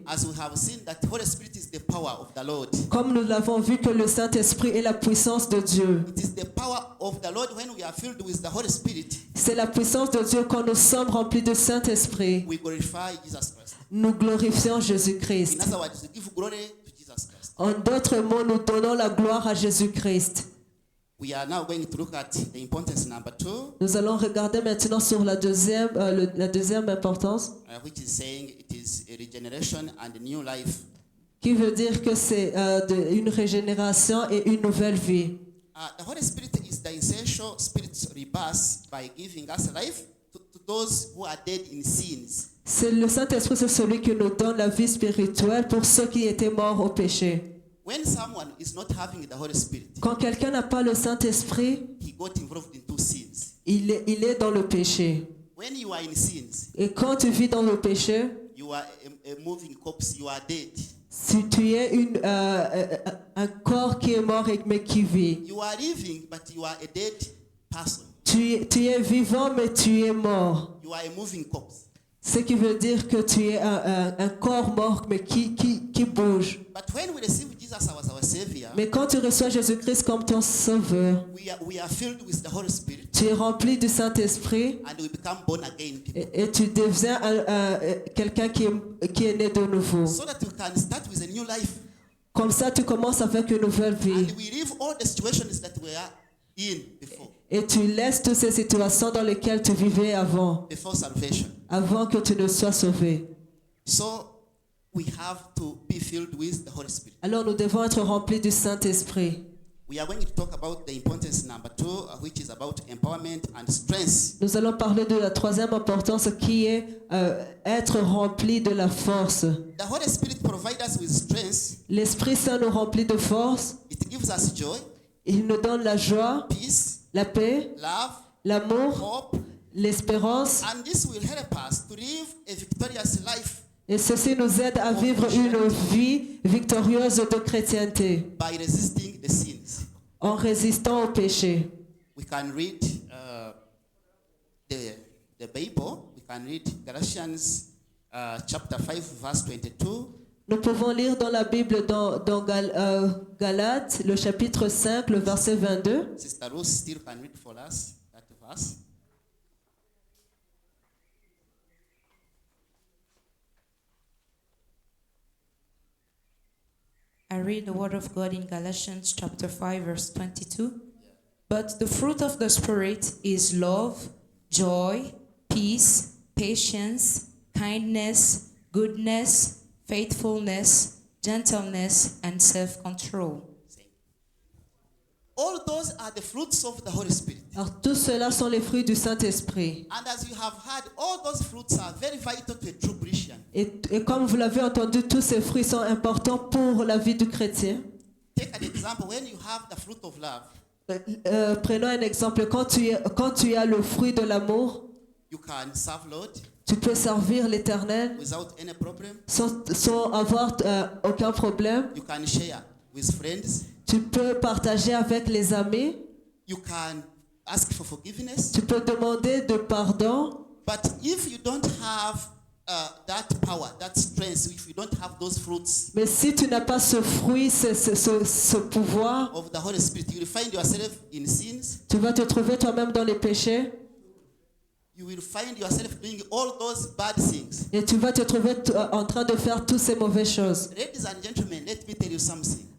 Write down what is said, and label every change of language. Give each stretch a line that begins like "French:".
English: As we have seen that Holy Spirit is the power of the Lord.
French: Comme nous l'avons vu que le Saint-Esprit est la puissance de Dieu.
English: It is the power of the Lord when we are filled with the Holy Spirit.
French: C'est la puissance de Dieu quand nous sommes remplis de Saint-Esprit.
English: We glorify Jesus Christ.
French: Nous glorifions
English: In
French: Jésus-Christ.
English: other words, we give glory to Jesus Christ.
French: En d'autres mots, nous donnons la gloire à Jésus-Christ.
English: We are now going to look at the importance number 2,
French: Nous allons regarder maintenant sur la deuxième importance,
English: which is saying it is a regeneration and a new life.
French: qui veut dire que c'est une régénération et une nouvelle vie.
English: The Holy Spirit is the essential spirit's rebirth by giving us life to those who are dead in sins.
French: C'est le Saint-Esprit, c'est celui qui nous donne la vie spirituelle pour ceux qui étaient morts au péché.
English: When someone is not having the Holy Spirit,
French: Quand quelqu'un n'a pas le Saint-Esprit,
English: he got involved into sins.
French: il est dans le péché.
English: When you are in sins,
French: Et quand tu vis dans le péché,
English: you are a moving corpse, you are dead.
French: si tu es un corps qui est mort mais qui vit,
English: You are living, but you are a dead person.
French: tu es vivant mais tu es mort.
English: You are a moving corpse.
French: Ce qui veut dire que tu es un corps mort mais qui bouge.
English: But when we receive Jesus as our Savior,
French: Mais quand tu reçois Jésus-Christ comme ton sauveur,
English: we are filled with the Holy Spirit
French: tu es rempli du Saint-Esprit
English: and we become born again people.
French: et tu deviens quelqu'un qui est né de nouveau.
English: So that we can start with a new life
French: Comme ça, tu commences avec une nouvelle vie.
English: and we leave all the situations that we are in before
French: Et tu laisses toutes ces situations dans lesquelles tu vivais avant
English: salvation.
French: que tu ne sois sauvé.
English: So we have to be filled with the Holy Spirit.
French: Alors nous devons être remplis du Saint-Esprit.
English: We are going to talk about the importance number 2, which is about empowerment and strength.
French: Nous allons parler de la troisième importance qui est être rempli de la force.
English: The Holy Spirit provides us with strength.
French: L'Esprit Saint nous remplit de force.
English: It gives us joy,
French: Il nous donne la joie,
English: peace,
French: la paix,
English: love,
French: l'amour,
English: hope,
French: l'espérance.
English: and this will help us to live a victorious life
French: Et ceci nous aide à vivre une vie victorieuse de chrétienté
English: by resisting the sins.
French: en résistant au péché.
English: We can read the Bible. We can read Galatians chapter 5, verse 22.
French: Nous pouvons lire dans la Bible, dans Galates, le chapitre 5, le verset 22.
English: Sister Rose still can read for us that verse. I read the word of God in Galatians chapter 5 verse 22. But the fruit of the Spirit is love, joy, peace, patience, kindness, goodness, faithfulness, gentleness, and self-control. All those are the fruits of the Holy Spirit.
French: Alors tout cela sont les fruits du Saint-Esprit.
English: And as you have heard, all those fruits are very vital to a true Christian.
French: Et comme vous l'avez entendu, tous ces fruits sont importants pour la vie du chrétien.
English: Take an example. When you have the fruit of love,
French: Prenons un exemple. Quand tu as le fruit de l'amour,
English: you can serve Lord
French: tu peux servir l'Éternel
English: without any problem.
French: sans avoir aucun problème.
English: You can share with friends.
French: Tu peux partager avec les amis.
English: You can ask for forgiveness.
French: Tu peux demander de pardon.
English: But if you don't have that power, that strength, if you don't have those fruits
French: Mais si tu n'as pas ce fruit, ce pouvoir,
English: of the Holy Spirit, you will find yourself in sins.
French: tu vas te trouver toi-même dans les péchés
English: You will find yourself doing all those bad things.
French: et tu vas te trouver en train de faire toutes ces mauvaises choses.
English: Ladies and gentlemen, let me tell you something.